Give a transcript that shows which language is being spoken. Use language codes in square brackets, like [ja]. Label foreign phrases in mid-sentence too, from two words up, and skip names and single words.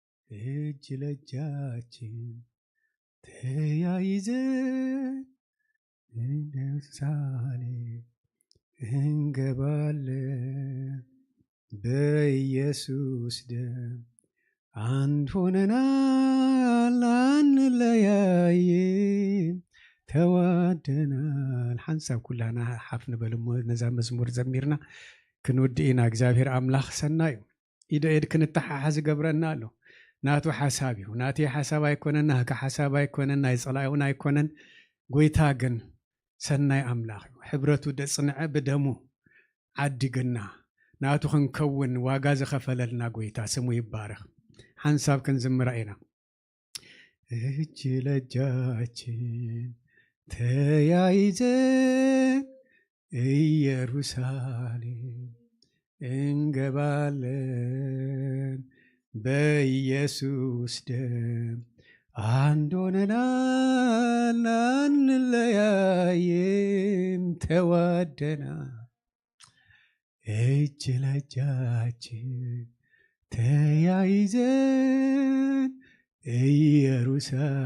[am] እጅ ለእጃችን ተያይዘን ኢየሩሳሌም እንገባለን፣ በኢየሱስ ደም አንድ ሆነናል፣ አንለያይም፣ ተዋደናል። [ti] ሓንሳብ ኩላና ሓፍ ንበል እሞ ነዛ መዝሙር ዘሚርና ክንውዲ ኢና። እግዚኣብሔር ኣምላኽ ሰናይ እዩ። ኢድ ኢድ ክንተሓሓዝ ይገብረና ኣሎ። ናቱ ሓሳብ እዩ። ናተይ ሓሳብ ኣይኮነን፣ ናካ ሓሳብ ኣይኮነን፣ ናይ ጸላኢ እውን ኣይኮነን። ጎይታ ግን ሰናይ ኣምላኽ እዩ። ሕብረቱ ደጽንዐ ብደሙ ዓዲግና ናቱ ክንከውን ዋጋ ዝኸፈለልና ጎይታ ስሙ ይባረኽ። ሓንሳብ ክንዝምራ ኢና። [am] እጅ ለእጃችን ተያይዘን ኢየሩሳሌም እንገባለን፣ በኢየሱስ ደም አንድ ሆነናል፣ አንለያይም፣ ተዋደናል። እጅ ለእጃችን ተያይዘን ኢየሩሳሌም